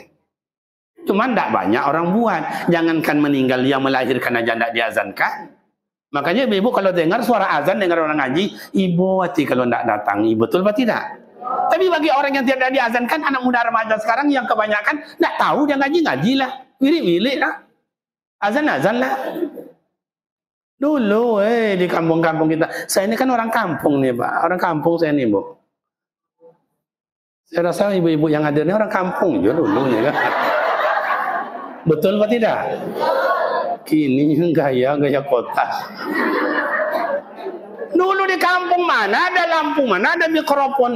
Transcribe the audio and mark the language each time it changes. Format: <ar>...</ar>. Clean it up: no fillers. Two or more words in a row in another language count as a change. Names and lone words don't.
<id>Cuma tidak banyak orang buat. Jangankan meninggal dia melahirkan aja tidak diazankan. Makanya ibu kalau dengar suara azan, dengar orang ngaji, ibu hati kalau tidak datang. Betul atau tidak? Tapi bagi orang yang tidak diazankan, anak muda remaja sekarang yang kebanyakan tidak tahu dia ngaji lah. Wilik-wilik lah. Azan-azan lah. Dulu di kampung-kampung kita. Saya ini kan orang kampung nih Pak. Orang kampung saya ini Bu. Saya rasa ibu-ibu yang ada ini orang kampung juga dulu ya kan. Betul atau tidak? Kini gaya kota. Dulu di kampung mana ada lampu, mana ada mikrofon.</id>